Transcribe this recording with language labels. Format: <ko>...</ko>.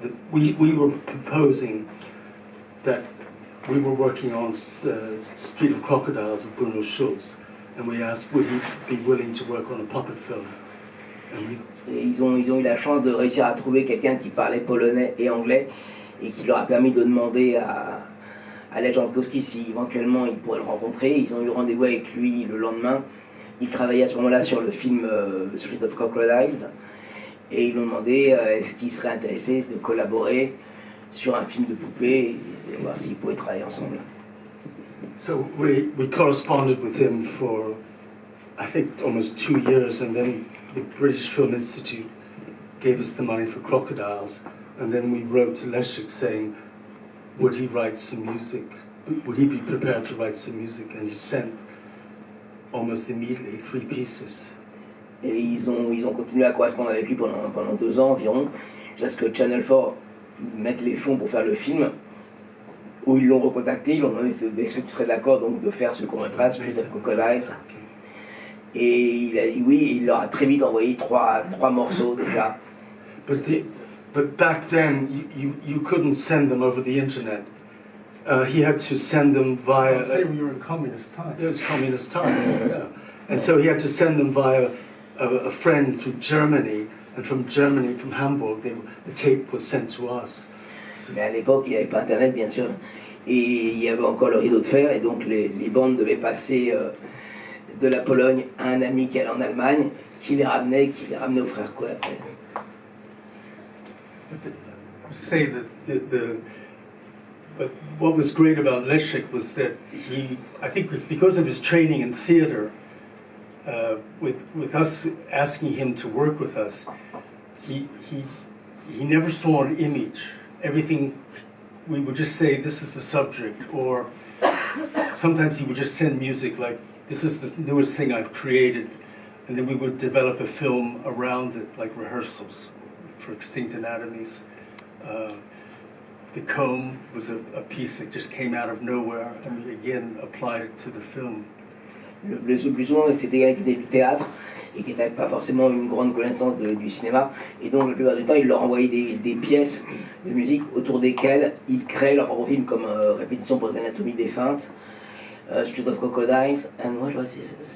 <en>We were proposing that we were working on Street of Crocodiles with Bruno Schulz, and we asked would he be willing to work on a puppet film.</en> <fr>Et ils ont eu la chance de réussir à trouver quelqu'un qui parlait polonais et anglais et qui leur a permis de demander à Leszek Jankowski si éventuellement ils pourraient le rencontrer. Ils ont eu rendez-vous avec lui le lendemain. Il travaillait à ce moment-là sur le film Street of Crocodiles et ils lui ont demandé est-ce qu'il serait intéressé de collaborer sur un film de poupée et voir s'ils pouvaient travailler ensemble.</fr> <en>So we corresponded with him for I think almost 2 years, and then the British Film Institute gave us the money for Crocodiles, and then we wrote to Leszek saying would he write some music, would he be prepared to write some music, and he sent almost immediately 3 pieces.</en> <fr>Et ils ont continué à correspondre avec lui pendant 2 ans environ, jusqu'à ce que Channel 4 mette les fonds pour faire le film, où ils l'ont recontacté, ils l'ont demandé est-ce que tu serais d'accord donc de faire ce court-métrage, Street of Crocodiles. Et il a dit oui, et il leur a très vite envoyé trois morceaux déjà.</fr> <en>But back then, you couldn't send them over the internet. He had to send them via. Say we were in communist times. It was communist times, yeah. And so he had to send them via a friend to Germany, and from Germany, from Hamburg, the tape was sent to us.</en> <fr>Mais à l'époque, il n'y avait pas Internet, bien sûr, et il y avait encore le rideau de fer, et donc les bandes devaient passer de la Pologne à un ami qui allait en Allemagne, qui les ramenait aux frères Quay après.</fr> <en>Say that but what was great about Leszek was that I think because of his training in theater, with us asking him to work with us, he never saw an image. Everything, we would just say, this is the subject, or sometimes he would just send music like, this is the newest thing I've created, and then we would develop a film around it, like rehearsals for Extinct Anatomies. The Comb was a piece that just came out of nowhere, and we again applied it to the film.</en> <fr>Le plus souvent, c'était quelqu'un qui était du théâtre et qui n'avait pas forcément une grande connaissance du cinéma, et donc la plupart du temps, il leur envoyait des pièces de musique autour desquelles ils créaient leur propre film, comme Répétition pour l'anatomie défunte, Street of Crocodiles,</fr> <en>and what was this?</en>